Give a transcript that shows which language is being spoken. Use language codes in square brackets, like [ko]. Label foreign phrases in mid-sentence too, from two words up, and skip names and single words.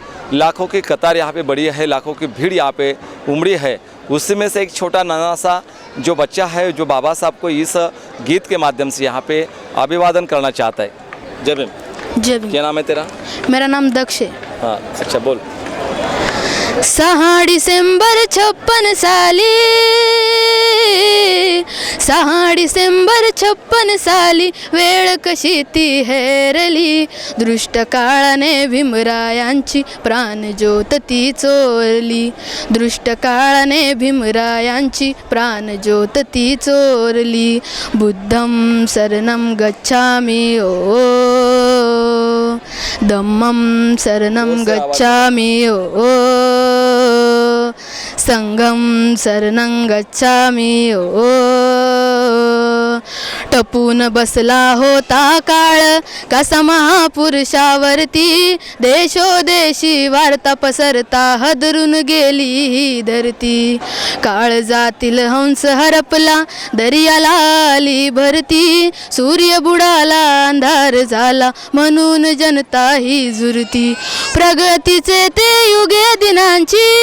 [hi] लाखों की कतार यहाँ पे बड़ी है, लाखों की भीड़ यहाँ पे उमड़ी है। उसी में से एक छोटा नाना सा जो बच्चा है जो बाबा साहब को इस गीत के माध्यम से यहाँ पे अभिवादन करना चाहता है। जय भीम। जय भीम। क्या नाम है तेरा? मेरा नाम दक्ष है। हाँ अच्छा बोल। [mr] 6 डिसेंबर 56 साली, 6 डिसेंबर 56 साली वेळ कशी ती हेरली, दृष्ट काळाने भीमरायांची प्राण ज्योत ती चोरली, दृष्ट काळाने भीमरायांची प्राण ज्योत ती चोरली, [pi] बुद्धं शरणं गच्छामि ओ धम्मं शरणं गच्छामि ओ संघं शरणं गच्छामि [mr] ओ टपून बसला होता काळ कसा महापुरुषावरती देशोदेशी वार्ता पसरता हदरून गेली ही धरती काळजातील हंस हरपला दर्याला आली भरती सूर्य बुडाला अंधार झाला म्हणून जनता ही झुरती प्रगतीचे ते युगे दिनांची